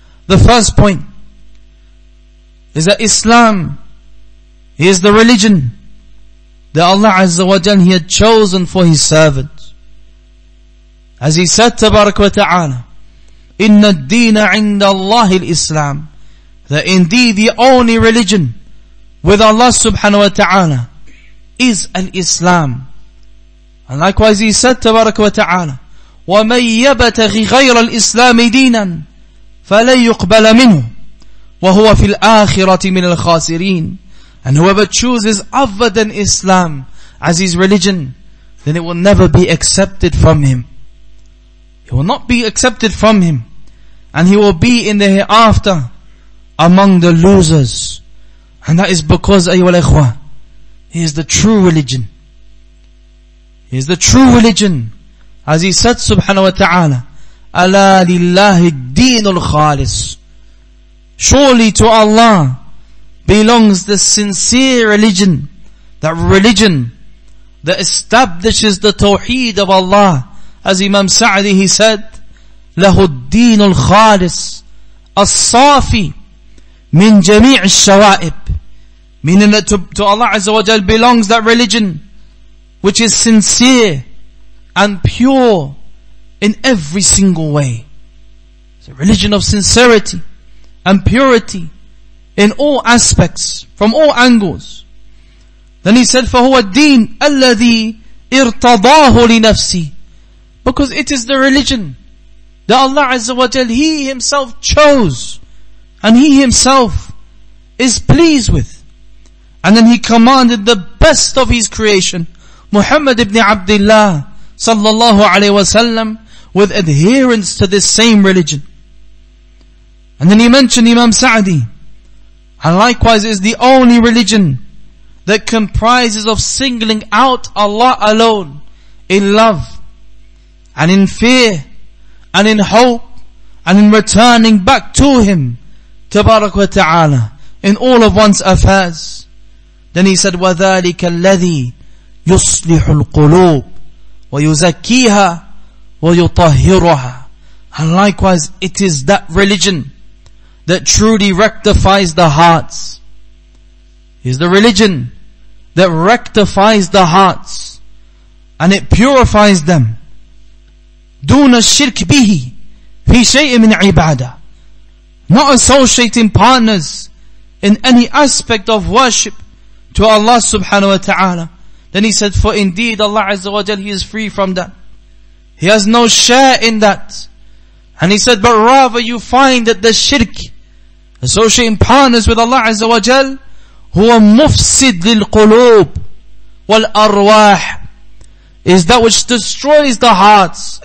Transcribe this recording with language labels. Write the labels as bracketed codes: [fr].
[en] The first point is that Islam is the religion that Allah Azza wa Jal He had chosen for His servants. As He said, Tabarak wa ta'ala, [ar] Inna ad-deena 'inda Allahi al-Islam, [en] that indeed the only religion with Allah subhanahu wa ta'ala is al-Islam. And likewise He said, [ar] Tabarak wa ta'ala, وَمَنْ يَبْتَغِ غَيْرَ الْإِسْلَامِ دِينًا فَلَنْ يُقْبَلَ مِنْهُ وَهُوَ فِي الْآخِرَةِ مِنَ الْخَاسِرِينَ. [en] And whoever chooses other than Islam as his religion, then it will never be accepted from him. It will not be accepted from him, and he will be in the hereafter among the losers. And that is because, ayyuhal ikhwah, he is the true religion. He is the true religion. As He said subhanahu wa ta'ala, [ar] أَلَا لِلَّهِ الدِّينُ الْخَالِصُ. [en] Surely to Allah belongs the sincere religion, that religion that establishes the tawheed of Allah. As Imam Sa'di he said, [ar] له الدين الخالص الصافي من جميع الشوائب. [en] Meaning that to Allah Azza wa Jal belongs that religion which is sincere and pure in every single way. It's a religion of sincerity and purity in all aspects, from all angles. Then he said, [ar] فَهُوَ الدِّينُ الَّذِي ارْتَضَاهُ لِنَفْسِهِ. [en] Because it is the religion that Allah Azza wa Jal, He Himself chose, and He Himself is pleased with. And then He commanded the best of His creation, Muhammad ibn Abdullah sallallahu alayhi wa sallam, with adherence to this same religion. And then he mentioned Imam Sa'di, and likewise is the only religion that comprises of singling out Allah alone in love and in fear and in hope and in returning back to Him, Tabarak wa ta'ala, in all of one's affairs. Then he said, [ar] وَذَلِكَ الَّذِي يُصْلِحُ الْقُلُوبِ وَيُزَكِّيهَا وَيُطَهِّرُهَا. [en] And likewise, it is that religion that truly rectifies the hearts. It is the religion that rectifies the hearts and it purifies them. [ar] دون الشرك به في شيء من عبادة. [en] Not associating partners in any aspect of worship to Allah subhanahu wa ta'ala. Then he said, for indeed Allah Azza wa Jal, He is free from that. He has no share in that. And he said, but rather you find that the shirk, associating partners with Allah Azza wa Jal, [ar] huwa mufsid lil qulub wal arwah, [en] is that which destroys the hearts.